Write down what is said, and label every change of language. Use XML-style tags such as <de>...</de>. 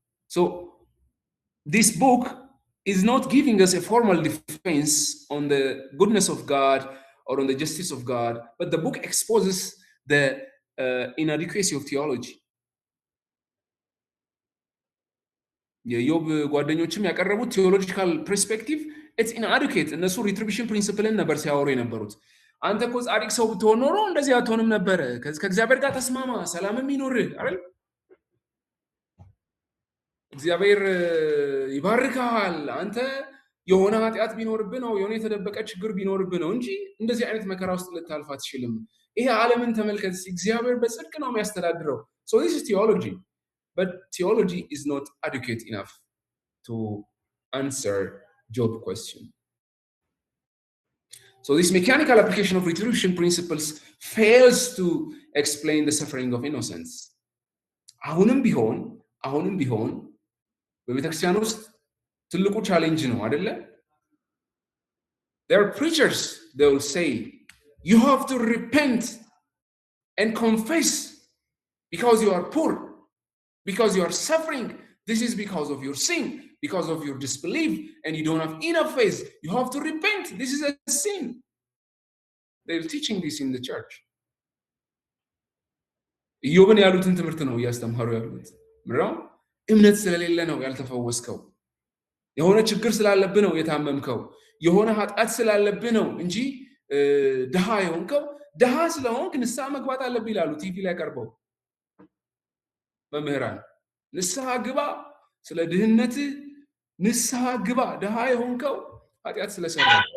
<en>So this book is not giving us a formal defense on the goodness of God or on the justice of God, but the book exposes the inadequacy of theology.</en> <am>የኢዮብ ጓደኞችም ያቀረቡት ቴዎሎጂካል ፐርስፔክቲቭ ኢትስ ኢንአዲኩዌት። እነሱ ሪትሪቢሽን ፕሪንሲፕልን ነበር ሲያወሩ የነበሩት። አንተ እኮ ጻድቅ ሰው ብትሆን ኖሮ እንደዚህ አትሆንም ነበረ፣ ከእግዚአብሔር ጋር ተስማማ፣ ሰላምም ይኖርህ አይደል? እግዚአብሔር ይባርካል። አንተ የሆነ ኃጢአት ቢኖርብህ ነው፣ የሆነ የተደበቀ ችግር ቢኖርብህ ነው እንጂ እንደዚህ አይነት መከራ ውስጥ ልታልፍ አትችልም። ይሄ ዓለምን ተመልከት፣ እግዚአብሔር በጽድቅ ነው የሚያስተዳድረው።</am> <en>So this is theology, but theology is not adequate enough to answer Job's question. So this mechanical application of retribution principles fails to explain the suffering of innocence.</en> <am>አሁንም ቢሆን በቤተክርስቲያን ውስጥ ትልቁ ቻሌንጅ ነው አይደለ?</am> <en>There are preachers, they will say, you have to repent and confess because you are poor, because you are suffering. This is because of your sin, because of your disbelief, and you don't have enough faith. You have to repent. This is a sin. They're teaching this in the church.</en> <am>ኢዮብን ያሉትን ትምህርት ነው እያስተማሩ ያሉት። ምራው እምነት ስለሌለ ነው ያልተፈወስከው፣ የሆነ ችግር ስላለብህ ነው የታመምከው፣ የሆነ ኃጢአት ስላለብህ ነው እንጂ ድሃ የሆንከው። ድሃ ስለሆንክ ንስሐ መግባት አለብህ ይላሉ ቲቪ ላይ ቀርበው መምህራን። ንስሐ ግባ፣ ስለ ድህነት ንስሐ ግባ። ድሃ የሆንከው ኃጢአት ስለሰራ።</am>